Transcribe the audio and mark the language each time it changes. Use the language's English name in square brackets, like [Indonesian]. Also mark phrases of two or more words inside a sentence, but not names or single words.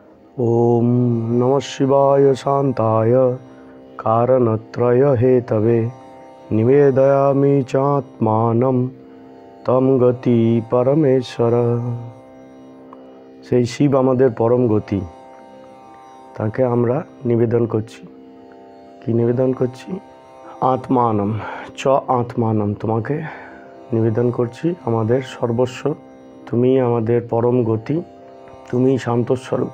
[Sanskrit] ओम नमः शिवाय शांताय कारणत्रय हेतवे निवेदयामि चात्मानं तम गति परमेश्वर। [Bangla] সেই শিব আমাদের পরম গতি, তাকে আমরা নিবেদন করছি। কি নিবেদন করছি? [Sanskrit] আত্মানম চ আত্মানম, [Bangla] তোমাকে নিবেদন করছি আমাদের সর্বস্ব। তুমি আমাদের পরম গতি, তুমি শান্তস্বরূপ।